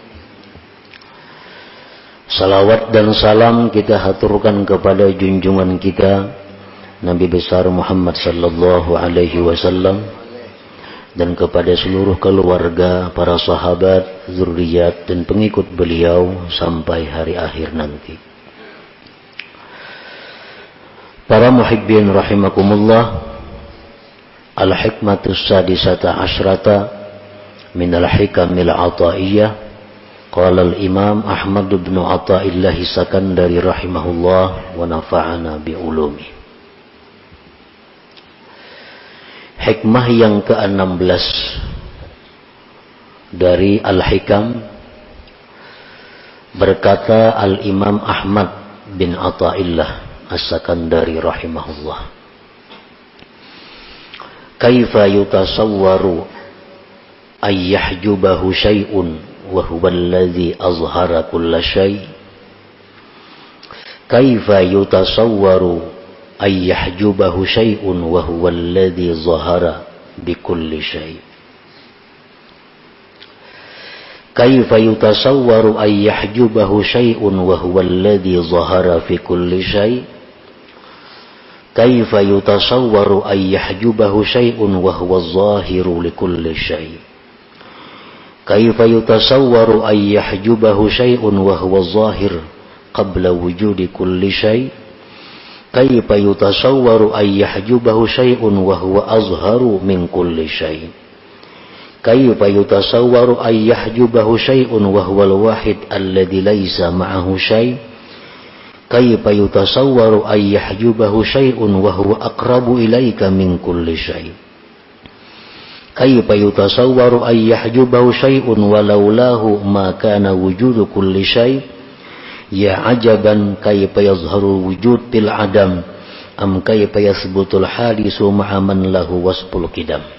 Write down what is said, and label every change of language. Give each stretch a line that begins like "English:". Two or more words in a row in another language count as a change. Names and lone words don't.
Indonesian: Salawat dan salam kita haturkan kepada junjungan kita Nabi besar Muhammad
Arabic: صلى الله عليه وسلم
Indonesian: dan kepada seluruh keluarga, para sahabat, zuriat dan pengikut beliau sampai hari akhir nanti.
Arabic: Para محبين رحمكم الله الحكمة السادسة عشرة من الحكم العطائية. قال الإمام أحمد بن عطاء الله السكندري رحمه الله ونفعنا بعلومه.
Indonesian: Hikmah yang ke-16 dari Al-Hikam, berkata al-Imam Ahmad bin Athaillah As-Sakandari rahimahullah,
Arabic: كيف يتصور أن يحجبه شيء وهو الذي أظهر كل شيء'. كيف يتصور أن يحجبه شيء وهو الذي ظهر بكل شيء'. كيف يتصور أن يحجبه شيء وهو الذي ظهر في كل شيء'. كيف يتصور أن يحجبه شيء وهو الظاهر لكل شيء'. كيف يتصور أن يحجبه شيء وهو الظاهر قبل وجود كل شيء'. كيف يتصور أن يحجبه شيء وهو أظهر من كل شيء'. كيف يتصور أن يحجبه شيء وهو الواحد الذي ليس معه شيء'. كيف يتصور أن يحجبه شيء وهو أقرب إليك من كل شيء'. كيف يتصور أن يحجبه شيء ولولاه ما كان وجود كل شيء'. يا عجبا كيف يظهر الوجود في العدم أم كيف يثبت الحادث مع من له وصف القدم.